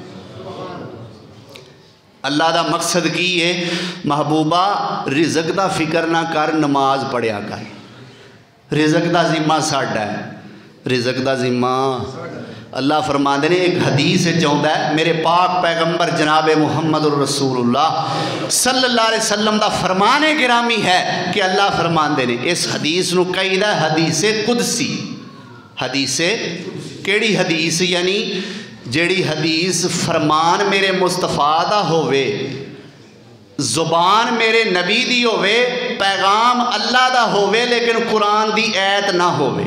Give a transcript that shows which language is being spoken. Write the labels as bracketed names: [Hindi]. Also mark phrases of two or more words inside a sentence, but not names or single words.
[Punjabi] اللہ دا مقصد کی ہے? محبوبا رزق دا فکر نا کر، نماز پڑھیا کر. رزق دا ذمہ ساڈا ہے، رزق دا ذمہ اللہ فرماتے نے. اک حدیث چاہتا ہے میرے پاک پیغمبر جناب محمد رسول اللہ [Arabic] صلى الله عليه وسلم [Punjabi] دا فرمان گرامی ہے کہ اللہ فرماتے نے، اس حدیث نوں کہیدا حدیث قدسی. حدیث کیہڑی حدیث، یعنی جیہڑی حدیث فرمان میرے مصطفیٰ دا ہووے، زبان میرے نبی دی ہووے، پیغام اللہ دا ہووے، لیکن قرآن دی آیت نا ہووے.